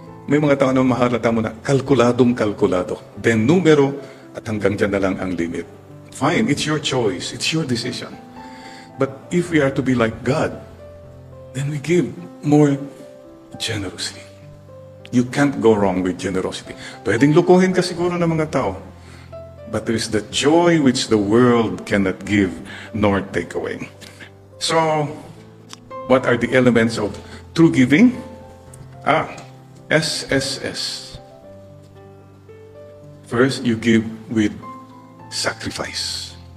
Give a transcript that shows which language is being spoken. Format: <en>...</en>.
<tl>May mga tao na mahalata mo na kalkulado. Then numero at hanggang dyan na lang ang limit.</tl> <en>Fine, it's your choice. It's your decision. But if we are to be like God, then we give more generously. You can't go wrong with generosity.</en> <tl>Pwedeng lukuhin ka siguro ng mga tao.</tl> <en>But there is the joy which the world cannot give nor take away. So, what are the elements of true giving? SSS. First, you give with sacrifice.</en>